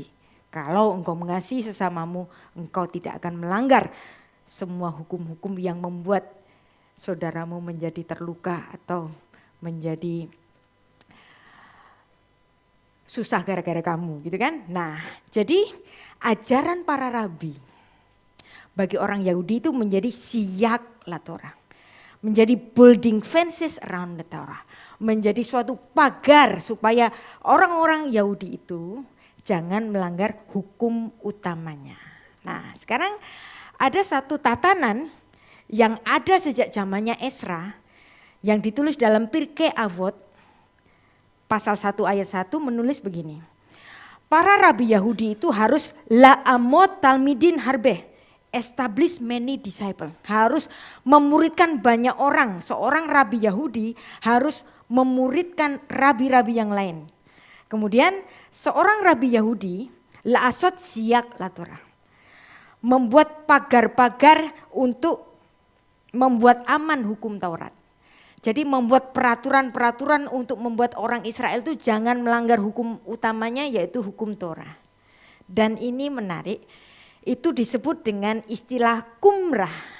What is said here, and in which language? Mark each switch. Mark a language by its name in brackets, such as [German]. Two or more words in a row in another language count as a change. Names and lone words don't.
[Indonesian] Kalau engkau mengasihi sesamamu, engkau tidak akan melanggar semua hukum-hukum yang membuat saudaramu menjadi terluka atau menjadi susah gara-gara kamu gitu kan. Nah jadi ajaran para rabi bagi orang Yahudi itu menjadi [Hebrew] סייג לתורה. [English] Menjadi building fences around the Torah. [Indonesian] Menjadi suatu pagar supaya orang-orang Yahudi itu jangan melanggar hukum utamanya. Nah sekarang ada satu tatanan yang ada sejak zamannya Ezra yang ditulis dalam Pirkei Avot pasal 1 ayat 1 menulis begini. Para rabi Yahudi itu harus [Hebrew] להעמיד תלמידים הרבה, [English] establish many disciples. [Indonesian] Harus memuridkan banyak orang. Seorang rabi Yahudi harus memuridkan rabi-rabi yang lain. Kemudian seorang rabi Yahudi [Hebrew] לעשות סייג לתורה. [Indonesian] Membuat pagar-pagar untuk membuat aman hukum Taurat. Jadi membuat peraturan-peraturan untuk membuat orang Israel itu jangan melanggar hukum utamanya yaitu hukum Torah. Dan ini menarik, itu disebut dengan istilah kumrah.